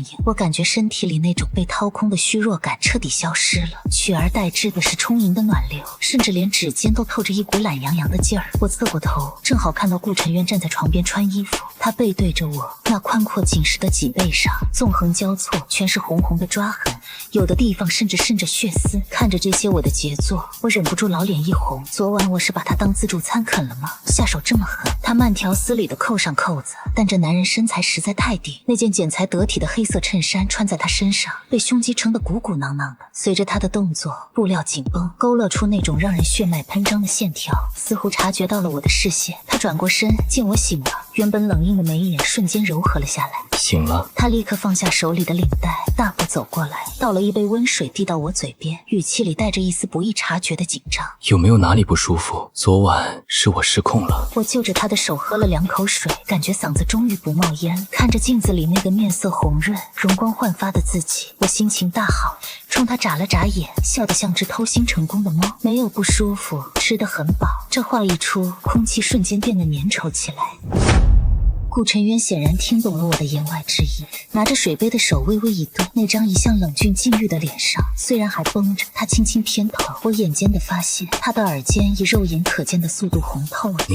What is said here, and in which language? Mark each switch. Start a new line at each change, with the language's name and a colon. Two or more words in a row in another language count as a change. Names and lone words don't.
Chinese: 我感覺身體裡那種被掏空的虛弱感徹底消失了，取而代之的是充盈的暖流，甚至連指尖都透着一股懶洋洋的勁兒。我側過頭，正好看到顧晨淵站在床邊穿衣服，他背對着我，那寬闊緊實的脊背上縱橫交錯，全是紅紅的抓痕，有的地方甚至滲着血絲。看着這些我的傑作，我忍不住老臉一紅。昨晚我是把他當自助餐啃了嗎？下手這麼狠。他慢條斯理地扣上扣子，但这男人身材實在太低，那件剪裁得體的黑色襯衫穿在他身上，被胸肌撐得鼓鼓囊囊的。隨着他的動作，布料緊繃，勾勒出那種讓人血脈噴張的線條，似乎察覺到了我的視線。他轉過身，見我醒了，原本冷硬的眉眼瞬間柔和了下來。醒了。他立刻放下手裡的領帶，大步走過來，倒了一杯溫水遞到我嘴邊，語氣裡帶着一絲不易察覺的緊張。有沒有哪裡不舒服？昨晚是我失控了。我就着他的手喝了2口水，感覺嗓子終於不冒煙。看着鏡子裡那個面色紅潤、容光煥發的自己，我心情大好，衝他眨了眨眼，笑得像只偷腥成功的貓。沒有不舒服，吃得很飽。這話一出，空氣瞬間變得粘稠起來。顧晨淵顯然聽懂了我的言外之意，拿着水杯的手微微一動，那張一向冷峻禁欲的臉上雖然還繃着，他輕輕偏頭，我眼尖地發現他的耳尖以肉眼可見的速度紅透了。